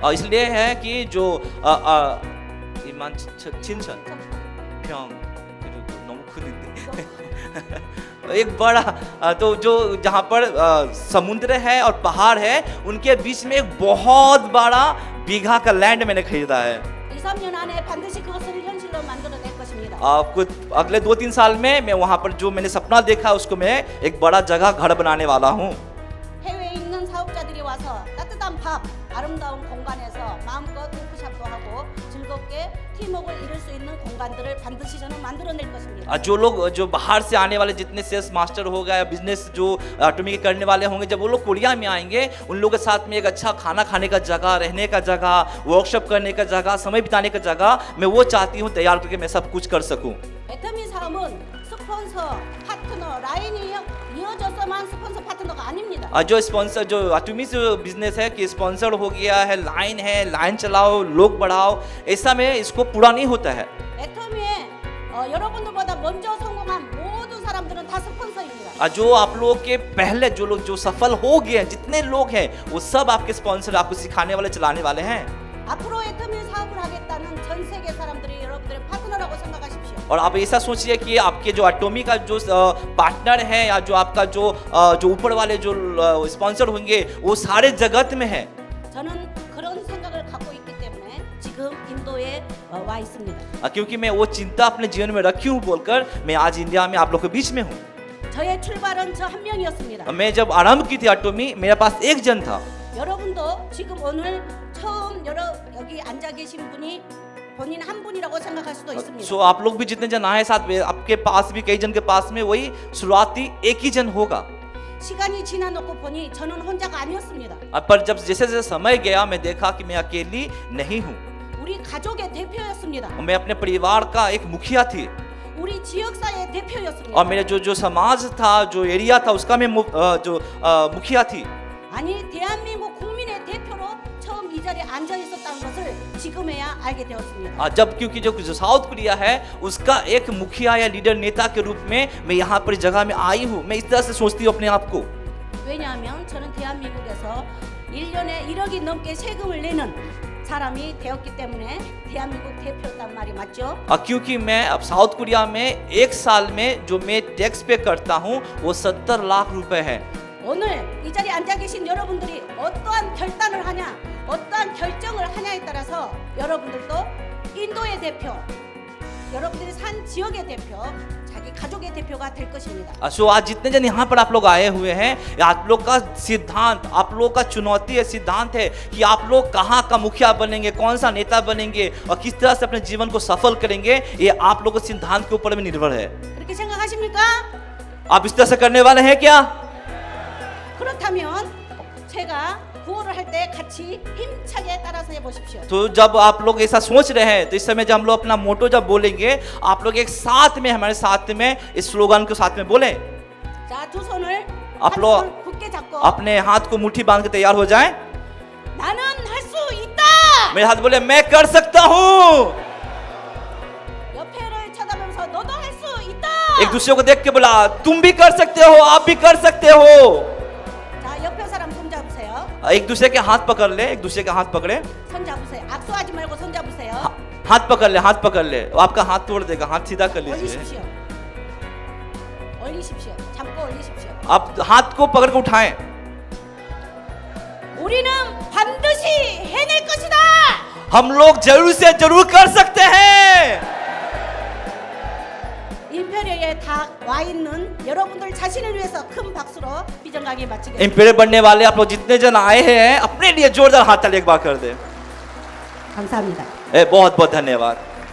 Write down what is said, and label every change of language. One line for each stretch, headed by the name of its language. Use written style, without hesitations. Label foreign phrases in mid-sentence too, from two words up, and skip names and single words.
Hindi: इसलिए है कि जो
Korean: 이만 친천 평 너무 큰데
Hindi: एक बड़ा तो जो जहाँ पर समुद्र है और पहाड़ है, उनके बीच में एक बहुत बड़ा बीघा का लैंड मैंने खरीदा है।
Korean: 2-3년 안에 반드시 그것을 현실로 만들어낼 것입니다.
Hindi: कुछ अगले 2-3 साल में मैं वहाँ पर जो मैंने सपना देखा उसको मैं एक बड़ा जगह घर बनाने वाला हूँ।
Korean: 해외에 있는 사업자들이 와서 따뜻한 밥, 아름다운 공간에서 마음껏 워크숍도 하고 즐겁게 팀워크를 이룰 수 있는 공간들을 반드시 저는 만들어낼 것입니다.
Hindi: जो लोग जो बाहर से आने वाले जितने
English: sales master
Hindi: हो गए, बिजनेस जो एटॉमिक के करने वाले होंगे, जब वो लोग कोरिया में आएंगे, उन लोगों के साथ में एक अच्छा खाना खाने का जगह, रहने का जगह, वर्कशॉप करने का जगह, समय बिताने का जगह मैं वो चाहती हूँ तैयार करके मैं सब कुछ कर सकूँ।
Korean: 애터미 사업은 스폰서, 파트너, 라인이 이어져서만 스폰서 파트너가 아닙니다.
Hindi: जो स्पॉन्सर जो अटोमी जो बिजनेस है कि स्पॉन्सर हो गया है, लाइन चलाओ, लोग बढ़ाओ, ऐसा में इसको पूरा नहीं होता है।
Korean: 애터미에 여러분들보다 먼저 성공한 모든 사람들은 다 스폰서입니다.
Hindi: जो आप लोगों के पहले जो लोग जो सफल हो गए हैं, जितने लोग हैं वो सब आपके स्पॉन्सर, आपको सिखाने वाले, चलाने वाले हैं।
Korean: 앞으로 애터미 사업을 하겠다는 전 세계 사람들이 여러분들의 파트너라고 생각하십시오.
Hindi: और आप ऐसा सोचिए कि आपके जो अटोमी का जो पार्टनर है या जो आपका जो ऊपर वाले जो स्पॉन्सर होंगे वो सारे जगत में है।
Korean: 저는 그런 생각을 갖고 있기 때문에 지금 인도에 와 있습니다.
Hindi: क्योंकि मैं वो चिंता अपने जीवन में रखी हूँ बोलकर मैं आज इंडिया में आप लोग के बीच में हूँ।
Korean: 저의 출발은 저 한 명이었습니다.
Hindi: मैं जब आरंभ की थी अटोमी, मेरे पास एक जन था।
Korean: 여러분도 지금 오늘 처음 여기 앉아 계신 분이 본인 한 분이라고 생각할 수도 있습니다.
Hindi: सो आप लोग भी जितने जन आए साथ में, आपके पास भी कई जन के पास में वही शुरुआती एक ही जन होगा।
Korean: 시간이 지나놓고 보니 저는 혼자가 아니었습니다.
Hindi: पर जब जैसे जैसे समय गया मैं देखा कि मैं अकेली नहीं हूँ।
Korean: 우리 가족의 대표였습니다.
Hindi: मैं अपने परिवार का एक मुखिया थी
Korean: 우리 지역사회의 대표였습니다.
Hindi: और मेरे जो समाज था, जो एरिया था उसका मैं मुखिया थी।
Korean: 아니 대한민국 국민의 대표로 처음 이 자리에 앉아 있었다는 것을 지금에야 알게 되었습니다.
Hindi: जब क्योंकि जो साउथ कोरिया है उसका एक मुखिया या लीडर नेता के रूप में मैं यहाँ पर जगह में आई हूँ। मैं इस तरह से सोचती हूँ अपने आप को।
Korean: 왜냐하면 저는 대한민국에서 1년에 1억이 넘게 세금을 내는 사람이 되었기 때문에 대한민국 대표였단 말이 맞죠?
Hindi: क्योंकि मैं अब साउथ कोरिया में एक साल में जो मैं टैक्स पे करता हूँ वो 70 लाख रुपए है।
Korean: 오늘 이 자리에 앉아 계신 여러분들이 어떠한 결단을 하냐, 어떠한 결정을 하냐에 따라서 여러분들도 인도의 대표, 여러분들이 산 지역의 대표, 자기 가족의 대표가 될 것입니다.
Hindi: सो आज जितने जन यहाँ पर आप लोग आए हुए हैं, आप लोग का सिद्धांत, आप लोग का चुनौती है, सिद्धांत है कि आप लोग कहाँ का मुखिया बनेंगे, कौन सा नेता बनेंगे और किस तरह से अपने जीवन को सफल करेंगे, ये आप लोग के सिद्धांत के ऊपर में निर्भर है।
Korean: 그렇게 생각하십니까?
Hindi: आप इस तरह से करने वाले हैं क्या?
Korean: 그렇다면 제가 구호를 할 때 같이 힘차게 따라서 해보십시오.
Hindi: तो जब आप लोग ऐसा सोच रहे हैं तो इस समय जब हम लोग अपना मोटो जब बोलेंगे, आप लोग एक साथ में हमारे साथ में इस स्लोगन को साथ में बोलें।
Korean: 자, 두 손을
Hindi: आप
Korean: 한
Hindi: लोग
Korean: 손을 굳게 잡고
Hindi: अपने हाथ को मुट्ठी बांध के तैयार हो जाएं।
Korean: 나는 할 수 있다.
Hindi: मेरे हाथ बोले मैं कर सकता हूँ।
Korean: 옆에를 쳐다보면서 너도 할 수 있다.
Hindi: एक दूसरे को देख के बोला तुम भी कर सकते हो, आप भी कर सकते हो।
Korean: 자, 옆에 사람 손 잡으세요.
Hindi: एक दूसरे के हाथ पकड़ ले, एक दूसरे के हाथ पकड़े,
Korean: 손 잡으세요. 악수하지 말고 손 잡으세요.
Hindi: हाथ पकड़ ले, हाथ पकड़ ले, वो आपका हाथ तोड़ देगा, हाथ सीधा कर लीजिए।
Korean: 올리십시오. 올리십시오. 잡고 올리십시오.
Hindi: आप हाथ को पकड़ के उठाएं।
Korean: 우리는 반드시 해낼 것이다.
Hindi: हम लोग जरूर से जरूर कर सकते हैं।
Korean: 임페리어에 다 와 있는 여러분들 자신을 위해서 큰 박수로 비전 강의 마치겠습니다.
Hindi: एम्पायर बनने वाले आप लोग जितने जन आए हैं अपने लिए जोरदार हाथ ताली एक बार कर दे।
Korean: 감사합니다.
Hindi: बहुत बहुत धन्यवाद।